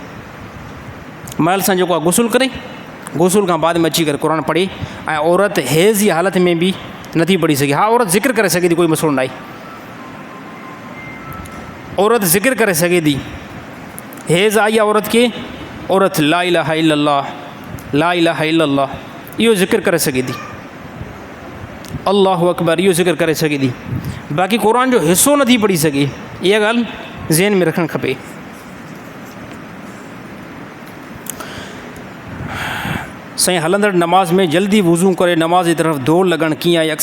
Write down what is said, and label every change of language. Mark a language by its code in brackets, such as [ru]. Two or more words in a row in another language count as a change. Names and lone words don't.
[sd] महिल सां जेको आहे गुसुल करे, गुसुल खां बाद में अची करे क़ुरान पढ़े। ऐं औरत हेज़ जी हालत में बि नथी पढ़ी सघे। हा, औरत ज़िक्र करे सघे थी, कोई मसइलो न आहे, औरत ज़िक्र करे सघे थी। हेज़ आई आहे औरत खे, औरत [ar] لا إله إلا الله, لا إله إلا الله [sd] इहो ज़िक्र करे सघे थी। [ar] الله أكبر [sd] इहो ज़िक्र करे सघे थी, बाक़ी क़ुर जो हिसो नथी पढ़ी सघे। इहा ॻाल्हि ज़हन में रखणु खपे। साईं हलंदड़ नमाज़ में जल्दी वज़ू करे नमाज़ जी तरफ़ दौड़ लॻणु कीअं आहे?